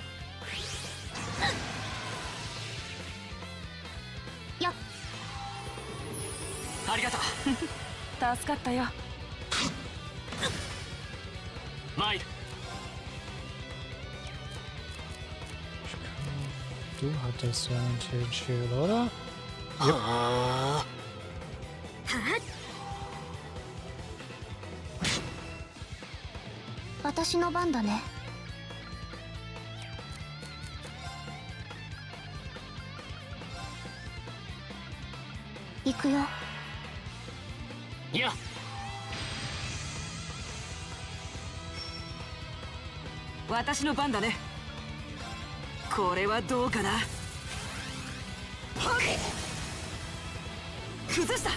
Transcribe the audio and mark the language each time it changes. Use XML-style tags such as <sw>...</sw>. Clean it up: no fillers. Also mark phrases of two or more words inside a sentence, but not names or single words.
<ja>やっ。ありがとう。助かったよ。マイル。</ja> <de>Du hattest ja ein Shield, oder? Ja.</de> <ja>私の番だね。行くよ。いや。私の番だね。これはどうかな。崩した。</ja>